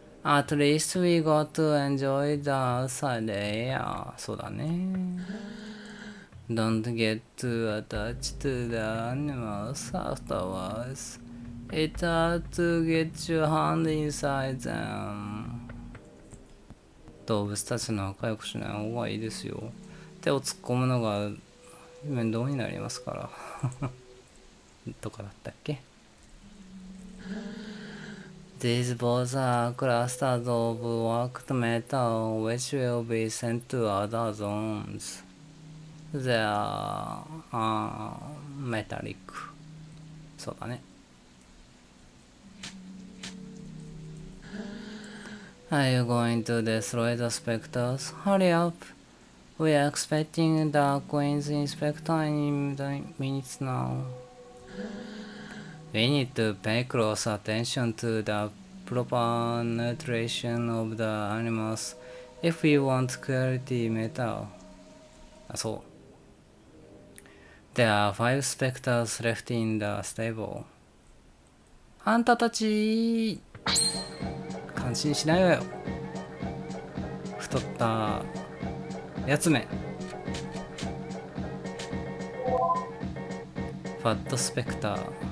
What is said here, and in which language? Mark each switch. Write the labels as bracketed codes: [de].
[en] At least we got to enjoy the outside air. [ja] そうだね。 [en] Don't get too attached to the animals afterwards. It's hard to get your hand inside them. [ja] 動物たちの仲良くしない方がいいですよ。手を突っ込むのが面倒になりますから。とかだったっけ? [en] These balls are clusters of worked metal which will be sent to other zones. They are metallic. [ja] そうだね。 [en] Are you going to destroy the specters? Hurry up. We are expecting the Queen's Inspector in the minutes now. We need to pay close attention to the proper nutrition of the animals if we want quality metal. [ja] あ、そう。 [en] There are 5 specters left in the stable. [ja] あんたたち、感心しないわよ。太ったやつめ。ファットスペクター。